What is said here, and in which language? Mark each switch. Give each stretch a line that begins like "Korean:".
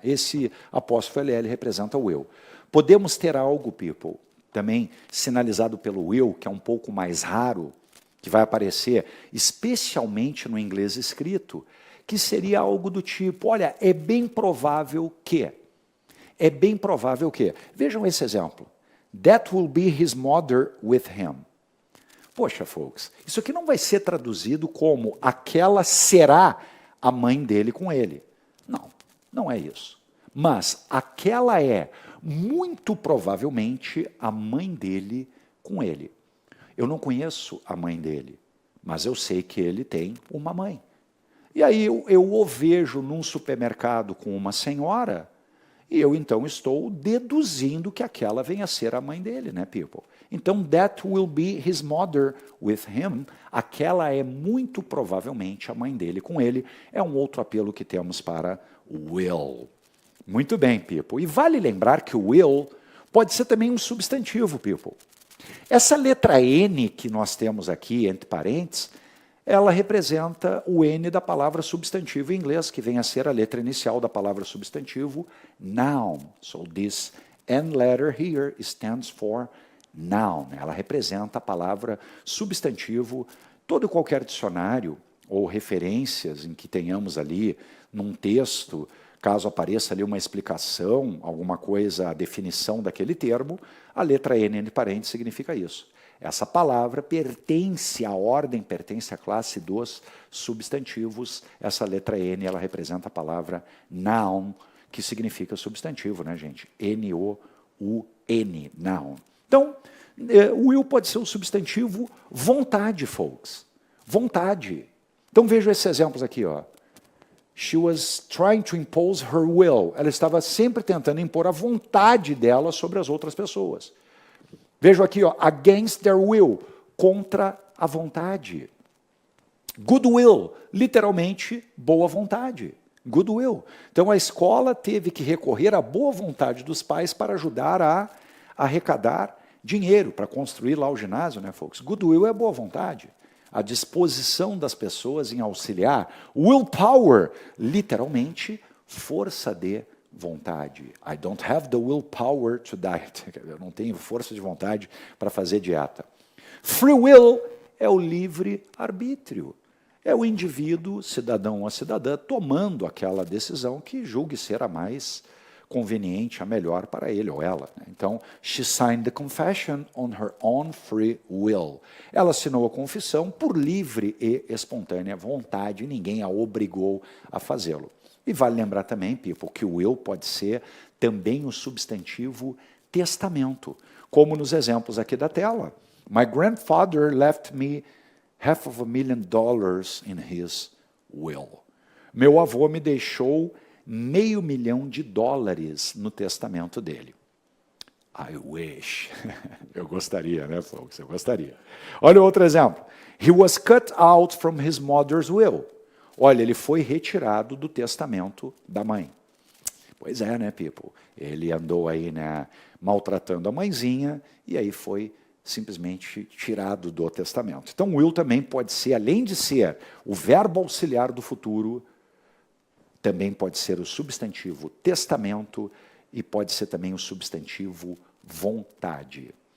Portuguese: Esse apóstrofo LL representa o will. Podemos ter algo, people, também sinalizado pelo will, que é um pouco mais raro, que vai aparecer especialmente no inglês escrito, que seria algo do tipo, olha, é bem provável que... É bem provável que... Vejam esse exemplo.
English: That will be his mother with him.
Portuguese: Poxa, folks, isso aqui não vai ser traduzido como aquela será a mãe dele com ele. Não, não é isso. Mas aquela é, muito provavelmente, a mãe dele com ele. Eu não conheço a mãe dele, mas eu sei que ele tem uma mãe. E aí eu o vejo num supermercado com uma senhora... E eu, então, estou deduzindo que aquela venha a ser a mãe dele, né, people?
English: Então, that will be his mother with him.
Portuguese: Aquela é muito provavelmente a mãe dele com ele. É um outro apelo que temos para will. Muito bem, people. E vale lembrar que o will pode ser também um substantivo, people. Essa letra N que nós temos aqui, entre parênteses, ela representa o N da palavra substantivo em inglês, que vem a ser a letra inicial da palavra substantivo, noun.
English: So this N letter here stands for noun.
Portuguese: Ela representa a palavra substantivo. Todo e qualquer dicionário ou referências em que tenhamos ali num texto, caso apareça ali uma explicação, alguma coisa, a definição daquele termo, a letra N entre parênteses significa isso. Essa palavra pertence à ordem, pertence à classe dos substantivos. Essa letra N, ela representa a palavra noun, que significa substantivo, né, gente? N-O-U-N, noun. Então, o will pode ser o substantivo vontade, folks. Vontade. Então, vejam esses exemplos aqui, ó.
English: She was trying to impose her will.
Portuguese: Ela estava sempre tentando impor a vontade dela sobre as outras pessoas. Vejam aqui, ó,
English: against their will,
Portuguese: contra a vontade. Goodwill, literalmente, boa vontade. Goodwill. Então, a escola teve que recorrer à boa vontade dos pais para ajudar a arrecadar dinheiro, para construir lá o ginásio, né, folks? Goodwill é boa vontade. A disposição das pessoas em auxiliar. Willpower, literalmente, força de vontade.
English: I don't have the willpower to diet.
Portuguese: Eu não tenho força de vontade para fazer dieta. Free will é o livre arbítrio. É o indivíduo, cidadão ou cidadã, tomando aquela decisão que julgue ser a mais conveniente, a melhor para ele ou ela.
English: Então, she signed the confession on her own free will.
Portuguese: Ela assinou a confissão por livre e espontânea vontade, e ninguém a obrigou a fazê-lo. E vale lembrar também, people, que o will pode ser também o substantivo testamento, como nos exemplos aqui da tela.
English: My grandfather left me $500,000 in his will.
Portuguese: Meu avô me deixou $500 mil no testamento dele.
English: I wish.
Portuguese: Eu gostaria, né, folks? Eu gostaria. Olha outro exemplo.
English: He was cut out from his mother's will.
Portuguese: Olha, ele foi retirado do testamento da mãe. Pois é, né, people? Ele andou aí, né, maltratando a mãezinha e aí foi simplesmente tirado do testamento. Então, will também pode ser, além de ser o verbo auxiliar do futuro, também pode ser o substantivo testamento e pode ser também o substantivo vontade.